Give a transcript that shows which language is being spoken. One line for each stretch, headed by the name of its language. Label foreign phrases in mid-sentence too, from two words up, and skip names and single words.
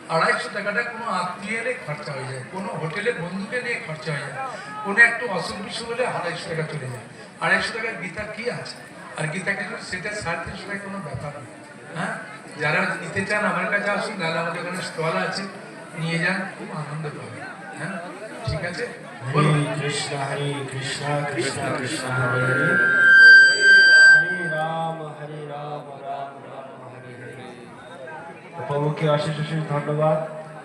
Bangla: 250 টাকাটা কোনো আত্মীয় এলে খরচা হয়ে যায়, কোনো হোটেলে বন্ধুকে নিয়ে খরচা হয়ে যায়, কোনো একটু অসুখ বিসুখ হলে 250 টাকা চলে যায়। 250 টাকার গীতা কি আছে? আর গীতা কিছু সেটা 350 টাকা কোনো ব্যাপার নেই। হ্যাঁ, যারা নিতে চান আমার কাছে আসুন, নাহলে আমাদের এখানে স্টল আছে, নিয়ে যান, খুব আনন্দ পাবেন। হ্যাঁ, ঠিক আছে, বলুন।
Sanskrit: हरे कृष्णा कृष्णा कृष्णा हरे हरे हरे राम राम राम हरे हरे।
Bangla: প্রভুকে অশেষ অশেষ ধন্যবাদ।